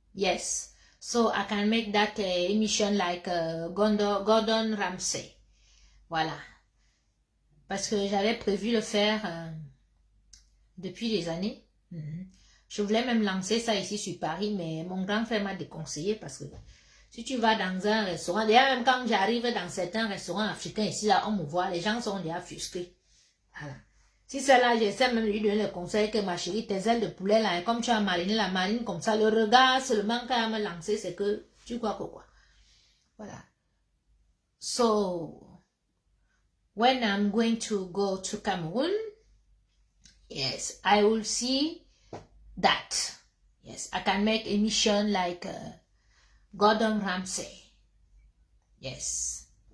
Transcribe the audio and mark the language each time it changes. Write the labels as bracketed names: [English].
[English] Yes, so I can make that emission like Gordon Ramsay. [French] Voilà, parce que j'avais prévu le faire depuis des années. Je voulais même lancer ça ici sur Paris, mais mon grand frère m'a déconseillé parce que si tu vas dans un restaurant, déjà même quand j'arrive dans certains restaurants africains ici, là, on me voit, les gens sont déjà frustrés. Voilà. Si c'est là, j'essaie même de lui donner le conseil que ma chérie, tes ailes de poulet là, comme tu as mariné la marine comme ça, le regard seulement qu'elle a me lancé, c'est que tu crois que quoi. Voilà. [English] So, when I'm going to go to Cameroon, yes, I will see that. Yes, I can make a mission like Gordon Ramsay. Yes.